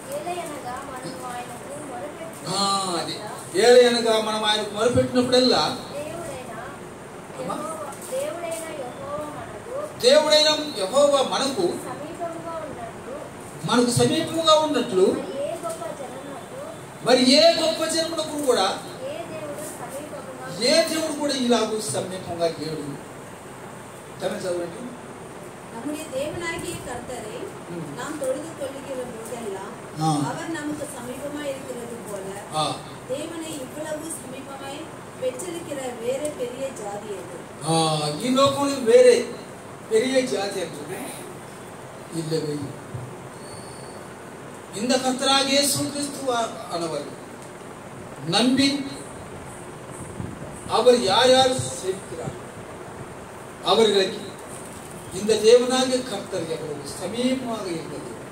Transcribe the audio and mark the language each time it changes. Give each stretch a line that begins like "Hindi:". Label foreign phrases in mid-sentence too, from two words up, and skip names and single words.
Telugu: అది ఏలయనగా మనం ఆయనకు మొరపెట్టినప్పుడల్లా దేవుడైన యెహోవా మనకు సమీపముగా ఉన్నట్లు మరి ఏ గొప్ప జనమునకు కూడా ఏ దేవుడు కూడా ఇలాగూ సమీపంగా లేడు. చదవండి.
Tamil: நம்முடைய தேவனாகிய கர்த்தரை நாம் தொழுது கொள்ளுகிற போதெல்லாம் அவர் நமக்கு சமீபமாய் இருக்கிறது போல தேவனை இவ்வளவு சமீபமாய் பெற்றிருக்கிற வேற பெரிய ஜாதி எது?
Telugu: ఈ లోకంలో వేరే
Tamil: பெரிய ஜாதி అంటే இல்லவே இந்த கர்த்தராகிய இயேசு கிறிஸ்து ஆனவர் நம்பி அவர் யார் யார் சேர்க்கிறார் அவர்களுக்கு இந்த தேவனாகிய கர்த்தர் எவ்வளவு சமீபமாக இருந்தது.